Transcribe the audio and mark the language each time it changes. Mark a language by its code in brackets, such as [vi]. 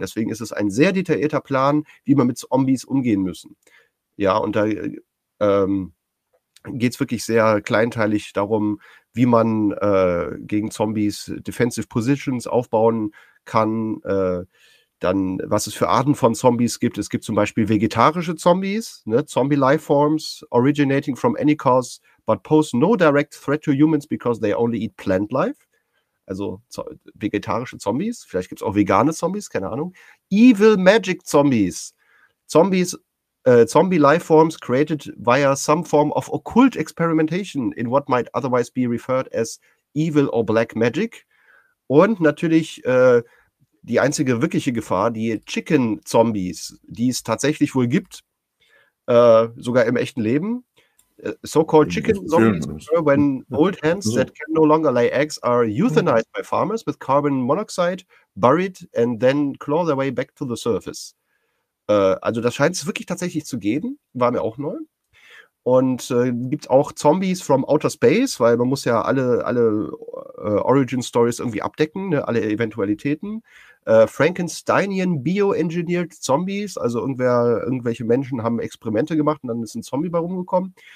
[de] Deswegen ist es ein sehr detaillierter Plan, wie man mit Zombies umgehen müssen. Ja, und da geht es wirklich sehr kleinteilig darum, wie man gegen Zombies Defensive Positions aufbauen kann, dann, was es für Arten von Zombies gibt. Es gibt zum Beispiel vegetarische Zombies, ne? [en] Zombie life forms originating from any cause, but pose no direct threat to humans because they only eat plant life. [de] Also vegetarische Zombies, vielleicht gibt es auch vegane Zombies, keine Ahnung. [en] Evil magic Zombies. Zombies, Zombie life forms created via some form of occult experimentation in what might otherwise be referred as evil or black magic. [de] Und natürlich die einzige wirkliche Gefahr, die Chicken-Zombies, die es tatsächlich wohl gibt, sogar im echten Leben. [en] So-called Chicken-Zombies occur when old hens that can no longer lay eggs are euthanized by farmers with carbon monoxide, buried and then claw their way back to the surface. [de] Also das scheint es wirklich tatsächlich zu geben, war mir auch neu. Und gibt auch Zombies from outer space, weil man muss ja alle Origin-Stories irgendwie abdecken, ne, alle Eventualitäten. [en] Frankensteinian bio-engineered Zombies, [de] also irgendwelche Menschen haben Experimente gemacht und dann ist ein Zombie bei rumgekommen.